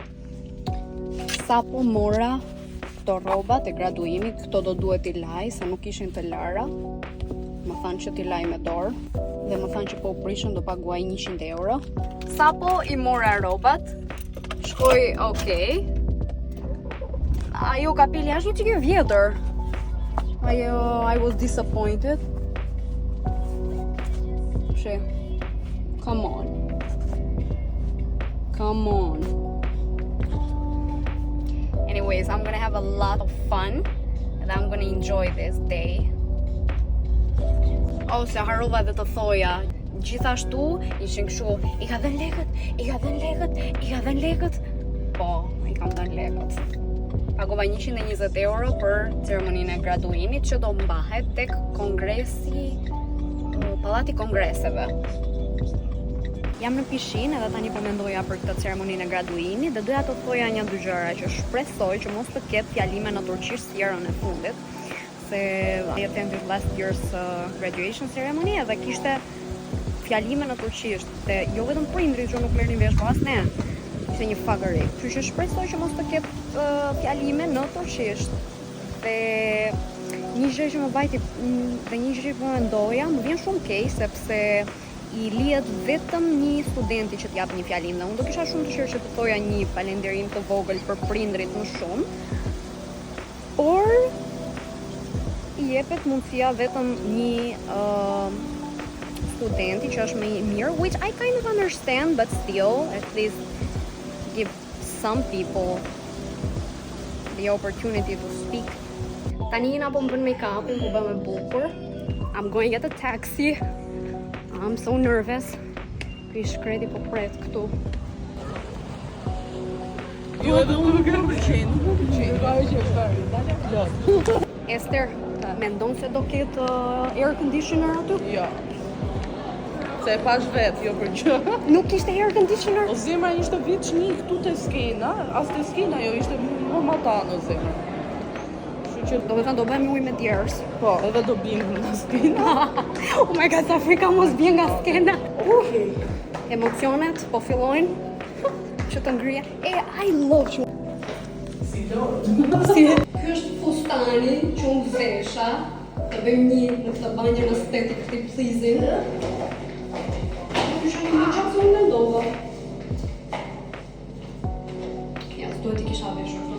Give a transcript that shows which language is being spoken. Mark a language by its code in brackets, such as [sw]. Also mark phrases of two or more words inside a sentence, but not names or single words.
[sq] Sa po mora këto rrobat e graduimit, këto do duhet i laj, sa nuk ishin të lara. Më thanë që t'i laj me dorë dhe më thanë që po prishën do paguaj 100 euro. Sa po i mora rrobat, shkoj okej. Ajo kapeli ashtu që ke vjetër. [en] I was disappointed. She, come on. Anyways, I'm gonna have a lot of fun and I'm gonna enjoy this day. [sq] Se harrova dhe të thoja, gjithashtu ishin kështu, i ka dhënë lekët. Po, i kam dhënë lekët. Pagova 120 euro për ceremoninë e graduimit që do mbahet tek kongresi, pallati kongreseve. Jam në pishinë edhe tani po mendoja për këtë ceremoninë e graduimit dhe doja të thoja një dy gjëra që shpresoj që mos të ketë fjalime në turqisht si herën e fundit. Se [en] I attended last year's graduation ceremony [sq] edhe kishte fjalime në turqisht dhe jo vetëm prindrit që nuk merrnin vesh, po as ne. Ishte një fagëri. Kështu që shpresoj që mos të ketë fjalime në turqisht. Dhe një gjë që më vajti dhe një gjë që po mendoja, më vjen shumë keq sepse I lihet vetëm një studenti që t'jap një fjalim dhe unë do kisha shumë dëshirë që të thoja një falënderim të vogël për prindrit më shumë. Por I jepet mundësia vetëm një studenti që është më I mirë, [en] which I kind of understand, but still, at least give some people the opportunity to speak. [sq] Tani na po më bën make-upin, po bëm e bukur. [en] I'm going to get a taxi. I'm so nervous. [sq] Ky shkreti po pret këtu. Jo, edhe unë nuk e pëlqen. Ester, mendon se do ketë [en] air conditioner [sq] aty? Jo. Se e pash vetë, jo për gjë. Nuk ishte [en] air conditioner? [sq] O zemra ishte vit një këtu te skena, as te skena jo ishte më matan o zemra. Kështu që do të thënë do bëjmë ujë me djerës. po, edhe do bim nga skena. [en] Oh my god, [sq] sa frika mos bie nga skena. Emocionet po fillojnë që të ngrihen. [en] I love you. [sq] Si do? Ky është fustani që unë vesha, të bëjmë një në këtë banjën [en] aesthetically pleasing. [sq] Ky është një gjë që unë mendova. Ja, s'duhet I kisha veshur.